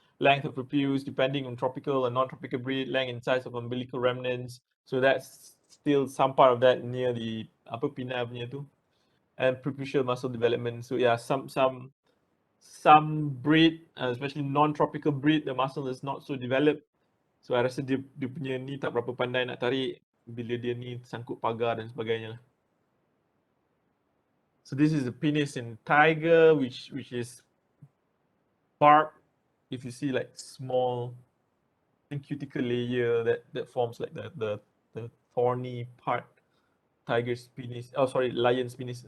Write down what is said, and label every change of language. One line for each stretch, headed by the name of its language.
English: length of prepuce, depending on tropical and non-tropical breed, length and size of umbilical remnants. So that's still some part of that near the upper pinna
Malay: punya tu,
English: and preputial muscle development. So yeah, some breed, especially non-tropical breed, the muscle is not so developed.
Malay: So I rasa dia punya ni tak berapa pandai nak tarik bila dia ni sangkut pagar dan sebagainya.
English: So this is the penis in tiger, which is barb. If you see like small cuticle layer that forms like the thorny part, tiger's penis. Oh, sorry, lion's penis.